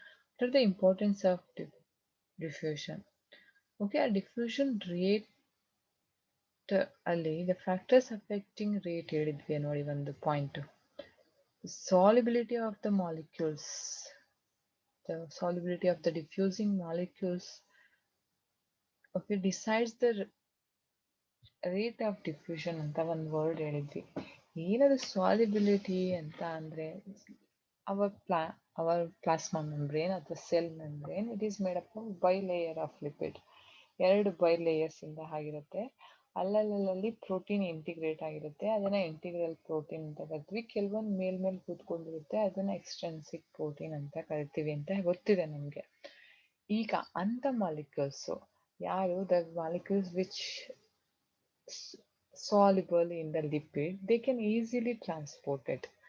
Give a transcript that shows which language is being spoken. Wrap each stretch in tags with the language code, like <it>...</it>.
<en>What are the importance of diffusion? Okay, a diffusion rate ಅಲ್ಲಿ the factors affecting rate</en> <kn>ಹೇಳಿದ್ವಿ ನೋಡಿ ಒಂದು point.</kn> <en>Solubility of the molecules. The solubility of the diffusing molecules, okay, decides the rate of diffusion</en> <kn>ಅಂತ ಒಂದು word ಹೇಳಿದ್ವಿ. ಏನದು solubility ಅಂತ ಅಂದ್ರೆ</kn> <en>Our ಪ್ಲಾ our plasma membrane ಅಥವಾ cell membrane it is made up of bilayer of lipid.</en> <kn>ಎರಡು by layers ಇಂದ ಆಗಿರುತ್ತೆ. ಅಲ್ಲಲ್ಲಿ ಪ್ರೋಟೀನ್ ಇಂಟಿಗ್ರೇಟ್ ಆಗಿರುತ್ತೆ. ಅದನ್ನ ಇಂಟಿಗ್ರಲ್ ಪ್ರೋಟೀನ್ ಅಂತ ಕರಿತೀವಿ. ಕೆಲವೊಂದು ಮೇಲ್ಮೇಲೆ ಕೂತ್ಕೊಂಡಿರುತ್ತೆ, ಅದನ್ನ ಎಕ್ಸ್ಟ್ರೆನ್ಸಿಕ್ ಪ್ರೋಟೀನ್ ಅಂತ ಕರಿತೀವಿ ಅಂತ ಗೊತ್ತಿದೆ ನಮ್ಗೆ. ಈಗ ಅಂತ ಮಾಲಿಕ್ಯೂಲ್ಸ್ ಯಾರು</kn> <en>The molecules which soluble in the lipid, they can easily transport it.</en>